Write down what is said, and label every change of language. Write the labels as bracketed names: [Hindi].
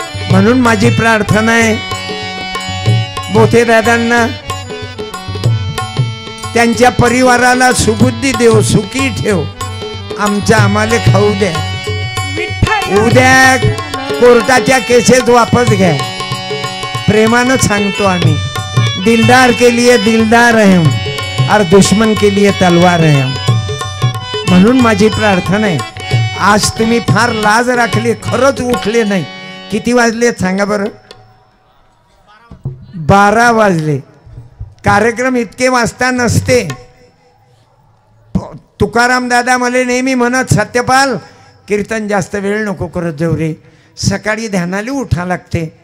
[Marathi] म्हणून माझी प्रार्थना आहे बोथे दादांना, त्यांच्या परिवाराला सुबुद्धी देव, सुखी ठेव. आमच्या आम्हाला खाऊ द्या. उद्या कोर्टाच्या केसेस वापस घ्या. प्रेमानं सांगतो आम्ही, [Hindi] दिलदार के लिए दिलदार है हम, और दुश्मन के लिए तलवार है हम. [Marathi] म्हणून माझी प्रार्थना आहे, आज तुम्ही फार लाज राखली, खरंच उठले नाही. किती वाजले सांगा बरं? 12 वाजले. कार्यक्रम इतके वाजता नसते. तुकाराम दादा मला नेहमी म्हणत, सत्यपाल कीर्तन जास्त वेळ नको करत जाऊ रे, सकाळी ध्यानाला उठा लागते.